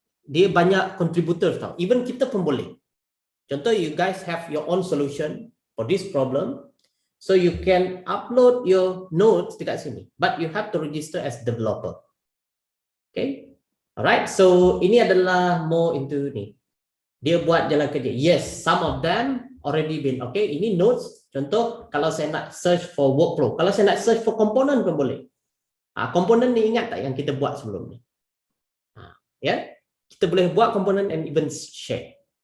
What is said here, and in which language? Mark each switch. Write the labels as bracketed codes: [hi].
[ms] Dia banyak contributors tau. Even kita pun boleh. Contoh, [en] you guys have your own solution for this problem. So you can upload your nodes [ms] dekat sini, [en] but you have to register as developer. Okay, alright. [ms] So ini adalah more into ni. Dia buat jalan kerja. [en] Yes, some of them already been okay. Ini nodes. [ms] Contoh, kalau saya nak search for workflow, kalau saya nak search for component pun boleh. Komponen ni ingat tak yang kita buat sebelum ni? Ya, kita boleh buat komponen [en] and even share.